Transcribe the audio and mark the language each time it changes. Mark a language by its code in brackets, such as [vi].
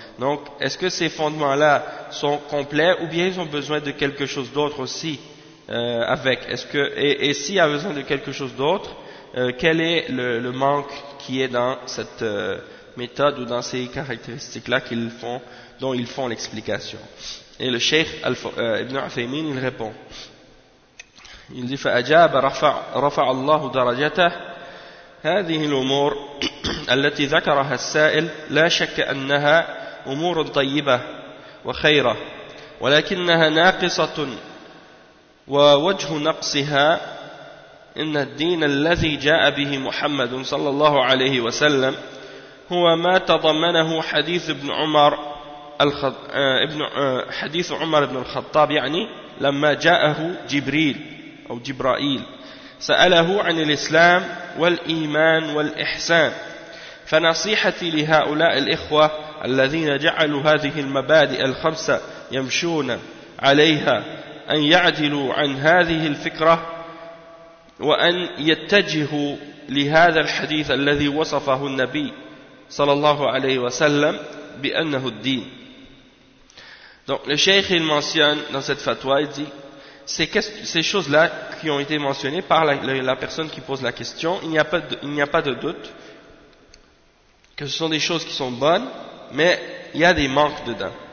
[fr] Donc, est-ce que ces fondements-là sont complets ou bien ils ont besoin de quelque chose d'autre aussi avec? Et s'il y a besoin de quelque chose d'autre, quel est le manque qui est dans cette méthode ou dans ces caractéristiques-là dont ils font l'explication? Et le Cheikh Ibn Uthaymeen, il répond. Il dit: [ar] فأجاب رفع الله درجته. هذه الأمور التي ذكرها السائل لا شك أنها أمور طيبة وخيرة، ولكنها ناقصة، ووجه نقصها إن الدين الذي جاء به محمد صلى الله عليه وسلم هو ما تضمنه حديث عمر بن الخطاب، يعني لما جاءه جبريل أو جبرائيل سأله عن الإسلام والإيمان والإحسان. فنصيحتي لهؤلاء الإخوة الذين جعلوا هذه المبادئ الخمسة يمشون عليها أن يعدلوا عن هذه الفكرة وأن يتجهوا لهذا الحديث الذي وصفه النبي صلى الله عليه وسلم بأنه الدين. [fr] Donc le cheikh il mentionne dans cette fatwa, il dit ces choses-là qui ont été mentionnées par la personne qui pose la question, il n'y a pas de doute que ce sont des choses qui sont bonnes, mais il y a des manques dedans.